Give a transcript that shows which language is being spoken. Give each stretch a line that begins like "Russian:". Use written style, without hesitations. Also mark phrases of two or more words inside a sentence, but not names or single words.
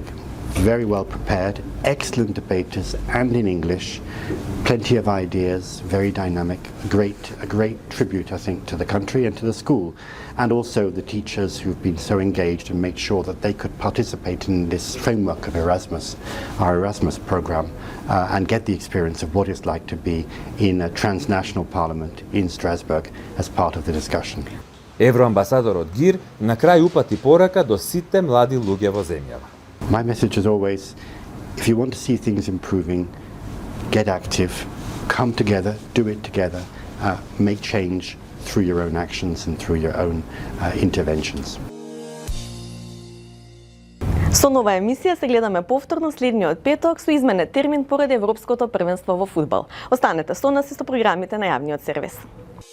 English: Very well prepared, excellent debaters, and in English, plenty of ideas, very dynamic, a great tribute, I think, to the country and to the school, and also the teachers who've been so engaged and made sure that they could participate in this framework of Erasmus, our Erasmus program, and get the experience of what it's like to be in a transnational parliament in Strasbourg as part of the discussion.
Macedonian: Евроамбасадорот Гир на крај упати порака до сите млади луѓе во земјава.
English: My message is always, if you want to see things improving, get active, come together, do it together, make change through your own actions and through your own interventions.
Macedonian: Со нова емисија се гледаме повторно следниот петок со изменет термин поради Европското првенство во фудбал. Останете со нас и со програмите на јавниот сервис.